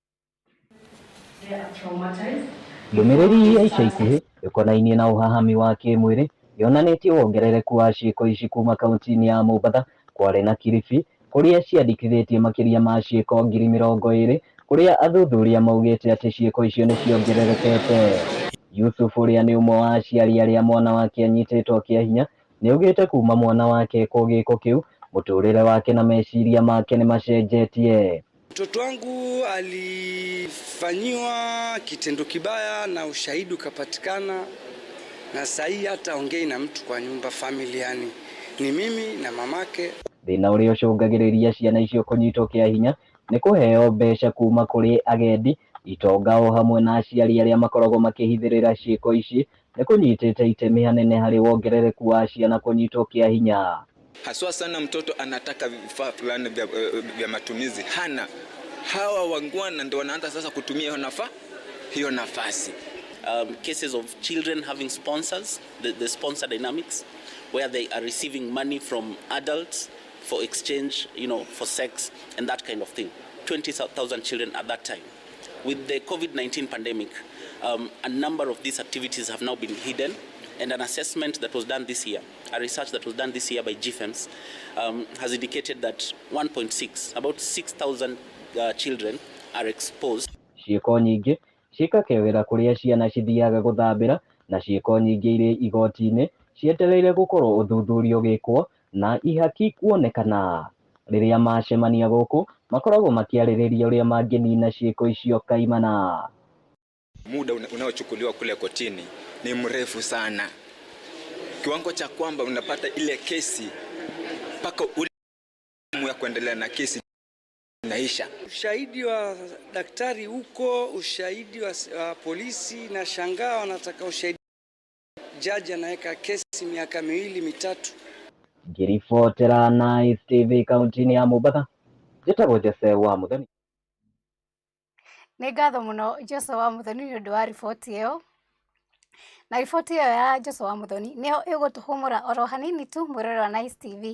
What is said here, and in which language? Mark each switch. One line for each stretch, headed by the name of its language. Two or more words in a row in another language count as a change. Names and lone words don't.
Kikuyu: Ndũmĩrĩri ya ica ikuhĩ ĩkonainie na ũhahami wa kĩmwĩrĩ yonanĩtie wongerereku wa ciĩko ici kuma kaunti-inĩ ya Mombatha, Kwale na Kilifi kũrĩa ciandĩkithĩtie makĩria ma ciĩko 20,000 kũrĩa athuthuria maugĩte atĩ ciĩko icio nĩ ciongererekete. Yusuf ũrĩa nĩ ũmwe wa aciari arĩa mwana wake anyitĩtwo kĩa hinya nĩaugĩte kuma mwana wake ekwo gĩko kĩu mũtũrĩre wake na meciria make nĩ macenjetie.
Swahili: Mtoto wangu alifanyiwa kitendo kibaya na ushahidi ukapatikana, na sahii hata ongei na mtu kwa nyumba familiani, ni mimi na mamake.
Kikuyu: Thĩna ũrĩa ũcũngagĩrĩria ciana icio kũnyitwo kĩa hinya nĩ kũheo mbeca kuma kũrĩ agendi, itonga o hamwe na aciari arĩa makoragwo makĩhithĩrĩra ciĩko ici nĩ kũnyitĩte itemi hanene harĩ wongerereku wa ciana kũnyitwo kĩa hinya.
Swahili: Haswa sana mtoto anataka vifaa fulani vya matumizi hana. Hawa wangwana ndio wanaanza sasa kutumia hiyo nafasi.
English: Cases of children having sponsors, the sponsor dynamics, where they are receiving money from adults for exchange, for sex and that kind of thing. 20,000 children at that time. With the COVID-19 pandemic, a number of these activities have now been hidden. And an assessment that was done this year, a research that was done this year by GFEMS, has indicated that 1.6, about 6,000 children are exposed.
Kikuyu: Ciĩko nyingĩ cikakewera kũrĩa ciana cithiaga gũthambĩra na ciĩko nyingĩ irĩ igoti-inĩ cietereire gũkorwo ũthuthurio gĩkwo na ihaki kuonekana. Rĩrĩa macemania gũkũ makoragwo makĩarĩrĩria ũrĩa mangĩnina ciĩko icio kaimana.
Swahili: Muda unaochukuliwa kule kotini ni mrefu sana, kiwango cha kwamba unapata ile kesi mpaka ule ya kuendelea na kesi inaisha. Ushahidi wa daktari huko, ushahidi wa polisi, na shangaa wanataka ushahidi. Jaji anaweka kesi miaka 2-3.
Kikuyu: Ngĩribotera Nice TV kaunti-inĩ ya Mombatha, njĩtagwo Jose wa Muthoni. Nĩ ngatho mũno Jose wa Muthoni nĩ ũndũ wa riboti ĩyo. Na riboti ĩyo ya Jose wa Muthoni nĩyo ĩgũtũhũmũra oro hanini tu mũrore wa Nice TV.